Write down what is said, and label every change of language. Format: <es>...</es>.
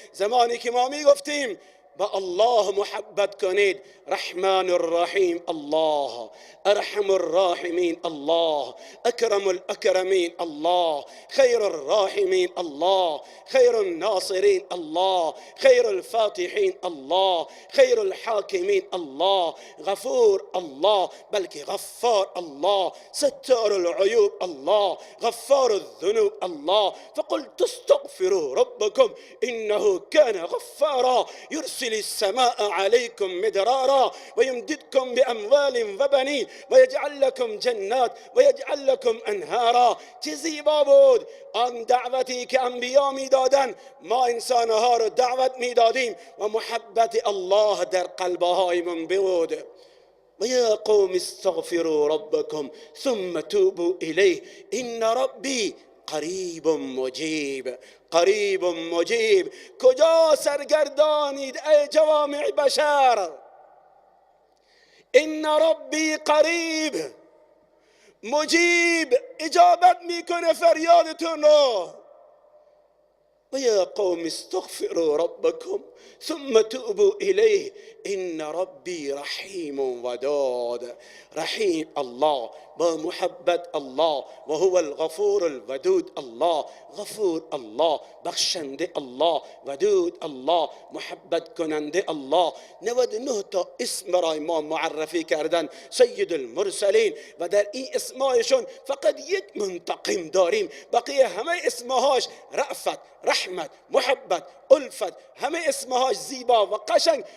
<fa>زمانی که ما می گفتیم با الله محبت کنید، رحمان الرحیم الله، ارحم الراحمین الله، اکرم الاکرمین الله، خیر الراحمین الله، خیر الناصرین الله، خیر الفاتحین الله، خیر الحاکمین الله، غفور الله، بلکه غفار الله، ستار العیوب الله، غفار الذنوب الله.</fa> <ar>فقلت استغفروا ربكم انه كان غفارا يرسل السماء عليكم مدرارا ويمددكم باموال وبنين ويجعل لكم جنات ويجعل لكم انهارا.</ar> <fa>چه زیبا بود آن دعوتی که انبیا میدادن، ما انسانها رو دعوت میدادیم و محبت الله در قلبهای من بود.</fa> <ar>ويا قوم استغفروا ربكم ثم توبوا إليه إن ربي قریب مجیب. قریب مجیب.</ar> <fa>کجا سرگردانید ای جوامع بشر؟</fa> <ar>ان ربی قریب مجیب،</ar> <fa>اجابت میکنه فریادتون رو.</fa> <ar>و یا قوم استغفروا ربكم ثم توبوا إليه إن ربي رحيم ودود.</ar> <fa>رحیم الله، با محبت الله،</fa> <ar>و هو الغفور الودود</ar> <fa>الله، غفور الله، بخشنده الله، ودود الله، محبت کننده الله. 99 تا اسم برای ما معرفی کردن سید المرسلین و در این اسمایشون فقط یک منتقم داریم، بقیه همه اسمهاش رأفت، رحمت، محبت، الفت، همه اسمهاش زیبا و قشنگ.</fa>